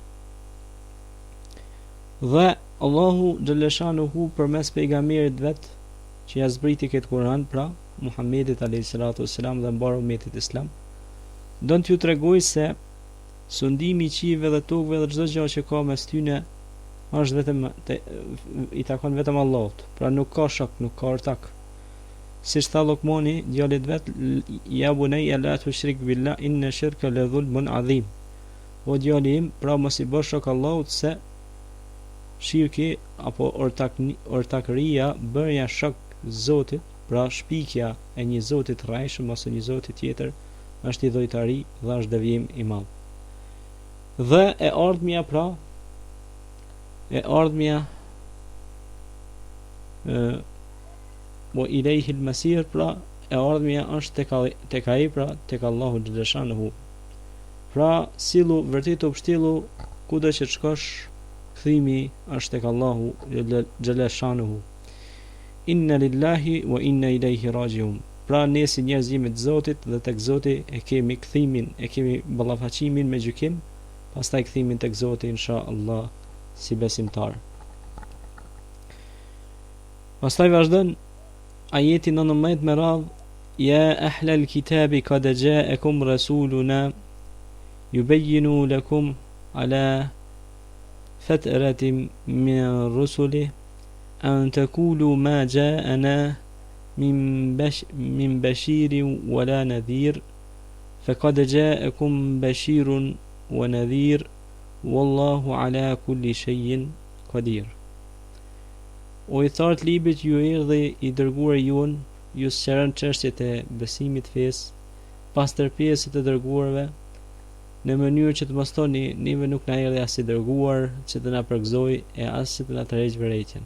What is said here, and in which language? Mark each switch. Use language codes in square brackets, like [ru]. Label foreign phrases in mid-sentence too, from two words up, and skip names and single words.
[sq] Dhe Allahu xhaleshanuhu përmes pejgamberit vet që ja zbriti këtë Kur'an, pra Muhammedit [ar] عليه الصلاة والسلام [sq] dhe mbar umetit islam, don t'ju tregoj se sundimi i qiejve dhe tokëve dhe çdo gjë që ka mes tyre është vetëm i takon vetëm Allahut. Pra nuk ka shok, nuk ka ortak. Siç tha Luqmani djalit vet, [ar] يا بني لا تشرك بالله إن الشرك لظلم عظيم. [sq] O djali im, pra mos i bësh shok Allahut, se shirki apo ortakëria, bërja shok Zotit, pra shpikja e një Zoti të rrejshëm ose një Zoti tjetër, është idhujtari dhe është devijim i madh. Dhe e ardhmja pra, [ar] وإليه المصير, [sq] pra e ardhmja është tek ai, pra tek Allahu xhaleshanuhu. Pra sillu vërtet u pështillu kudo që të shkosh, kthimi është tek Allahu xhaleshanuhu. [ar] إنا لله وإنا إليه راجعون. [sq] Pra ne si njerëz jemi të Zotit dhe tek Zoti e kemi kthimin, e kemi ballafaqimin me gjykim, pastaj kthimin tek Zoti inshallah si besimtar. Pastaj vazhdon ajeti 19 me radhë: [ar] يا أهل الكتاب قد جاءكم رسولنا يبين لكم على فترة من الرسل أن تقولوا ما جاءنا من بشير ولا نذير فقد جاءكم بشير ونذير والله على كل شيء قدير. [sq] O i thartë librit ju erdhi i dërguar jon, ju sqaron çështjet e besimit fesë, pas tërpjesës të dërguarve, në mënyrë që të mos thoni neve nuk na erdhi as i dërguar që të na përgëzoj e as që të na tërheq vërejtjen.